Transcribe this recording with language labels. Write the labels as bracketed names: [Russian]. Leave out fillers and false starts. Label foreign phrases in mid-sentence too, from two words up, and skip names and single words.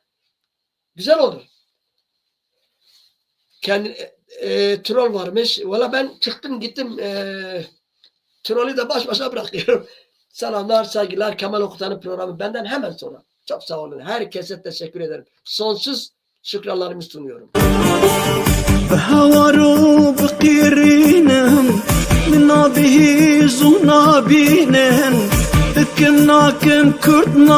[Turkish] Güzel olur. Troll varmış. Valla ben çıktım gittim. Trollü de baş başa bırakıyorum. Selamlar, saygılar. Kemal Okutan'ın programı benden hemen sonra. Çok sağ olun. Herkese teşekkür ederim. Sonsuz şükranlarımı sunuyorum. بهوارو بقيرينهم من به زونا بينهم كنا كن كردنا